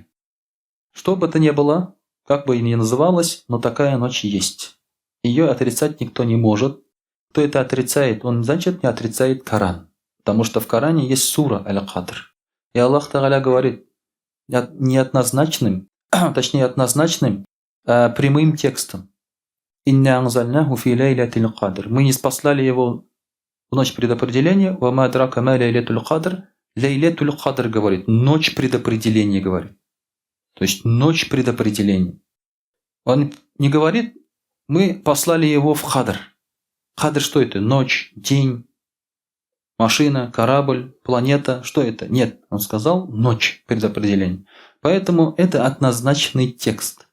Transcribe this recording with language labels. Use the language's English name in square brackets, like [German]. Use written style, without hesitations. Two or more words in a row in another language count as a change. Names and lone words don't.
[Russian] Что бы то ни было, как бы ни называлось, но такая ночь есть. Ее отрицать никто не может. Кто это отрицает, он, значит, не отрицает Коран. Потому что в Коране есть сура Аль-Кадр. И Аллах Тааля говорит неоднозначным, прямым текстом. [Arabic] إنا أنزلناه في ليلة القدر». [Russian] Мы не спаслали его в ночь предопределения. [Arabic] وما أدراك ما ليلة القدر». ليلة القدر [Russian] говорит, ночь предопределения говорит. То есть ночь предопределения. Он не говорит, мы послали его в кадр. Кадр что это? Ночь, день, машина, корабль, планета. Что это? Нет, он сказал ночь предопределения. Поэтому это однозначный текст.